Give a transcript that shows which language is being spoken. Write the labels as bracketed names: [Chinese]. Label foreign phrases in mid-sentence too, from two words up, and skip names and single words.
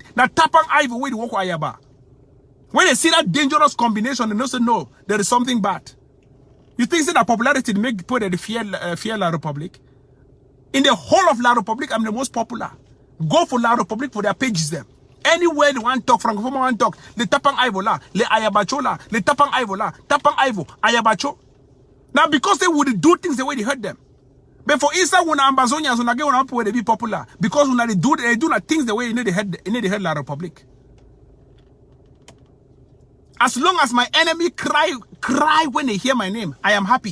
[Nigerian Pidgin] Now Tapang Ivo where they walk Ayaba. When they see that dangerous combination, they say no, there is something bad. You think that popularity make people that fear La Republic? In the whole of La Republic, I'm the most popular. Go for La Republic for their pages there. Anywhere they want to talk, Francophone want to talk, [French] le Tapang Ivo la, le Ayabacho la, le Tapang Ivo la, Tapang Ivo, Ayabacho. [Nigerian Pidgin] Now because they would do things the way they heard them. But for inside when AMBAZONIA, when again when people they be popular, because when they do things the way they heard La Republic. As long as my enemy cry when they hear my name, I am happy.